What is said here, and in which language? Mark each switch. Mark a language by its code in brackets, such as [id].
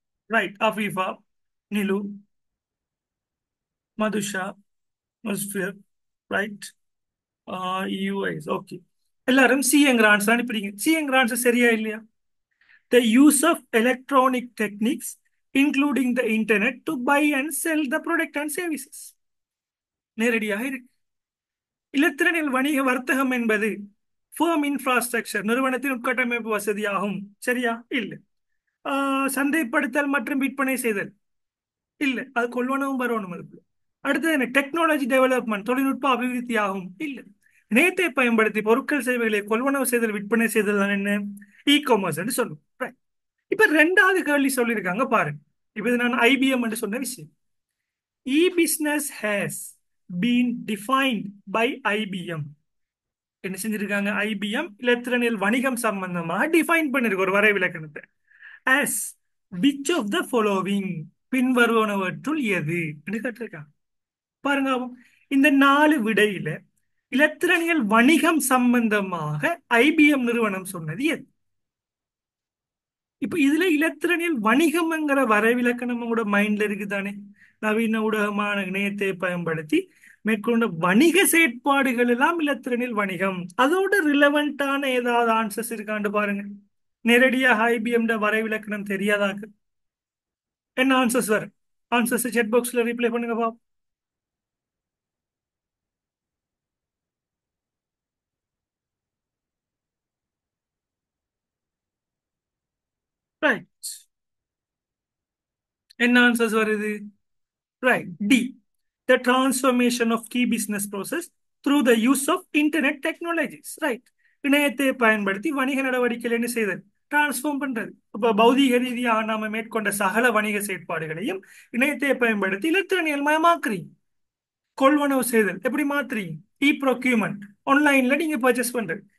[ta] Right. Afeefa, நிலு, Madhusha, முஸ்ஃபிர். Right. US. Okay. எல்லாரும் சிங்கிற answer அனுப்பிடுங்க. சிங்கிற answer சரியா இல்லையா, [en] the use of electronic techniques including the internet to buy and sell the product and services. [ta] நேரடியாக இருக்கு. இலத்திரனியல் வணிக வர்த்தகம் என்பது firm infrastructure, நிறுவனத்தின் உட்கட்டமைப்பு வசதியாகும். சரியா இல்லை. சந்தைப்படுத்தல் மற்றும் விற்பனை செய்தல் இல்லை, அது கொள்வனவும் வரணும் அதுக்கு. அடுத்தது என்ன, டெக்னாலஜி டெவலப்மெண்ட், தொழில்நுட்ப அபிவிருத்தி ஆகும் இல்லை. இணையத்தை பயன்படுத்தி பொருட்கள் சேவைகளை கொள்வனவு செய்தல் விற்பனை செய்தல் தான் என்ன, இ காமர்ஸ் சொல்லும். Right. இப்ப 2வது கேள்வி சொல்லியிருக்காங்க பாருங்க. இப்ப இது நான் ஐபிஎம் என்று சொன்ன விஷயம். [en] E business has been defined by IBM. [ta] என்ன செஞ்சிருக்காங்க, ஐபிஎம் இலத்திரனியல் வணிகம் சம்பந்தமாக டிஃபைன் பண்ணிருக்கு ஒரு வரைவிலக்கணத்தை. [en] as which of the following, [ta] பின்வருவனவற்றுள் எது என்று கேட்டிருக்காங்க. பாருங்க, இந்த 4 விடையில இலத்திரனியல் வணிகம் சம்பந்தமாக ஐபிஎம் நிறுவனம் சொன்னது எது. இப்ப இதுல இலத்திரனியல் வணிகம்ங்கிற வரைவிலக்கணம் உங்களோட மைண்ட்ல இருக்குதானே, நவீன ஊடகமான இணையத்தை பயன்படுத்தி மேற்கொண்ட வணிக செயற்பாடுகள் எல்லாம் இலத்திரனியல் வணிகம். அதோட ரிலவெண்டான ஏதாவது ஆன்சர்ஸ் இருக்காண்டு பாருங்க. நேரடியாக ஐபிஎம் வரைவிலக்கணம் தெரியாதாக்கு. என்ன ஆன்சர்ஸ் வரும்? ஆன்சர்ஸ் செட் பாக்ஸ்ல ரீப்ளை பண்ணுங்க பாப்போம். [en] Right. [ta] என்ன ஆன்சர்ஸ் வருது? Right, D. [en] The transformation of key business process through the use of internet technologies. Right. [ta] இணையத்தை பயன்படுத்தி வணிக நடவடிக்கைகள் என்ன செய்தல்? டிரான்ஸ்ஃபார்ம் பண்றது. இப்ப பௌதீக ரீதியாக நாம மேற்கொண்ட சகல வணிக செயற்பாடுகளையும் இணையத்தை பயன்படுத்தி இலத்திரனியல் மயமாக்குறீங்க. கொள்வனவு செய்தல் எப்படி மாத்துறீங்க? இ ப்ரொக்யூமெண்ட், ஆன்லைன்ல நீங்க பர்ச்சேஸ் பண்றது.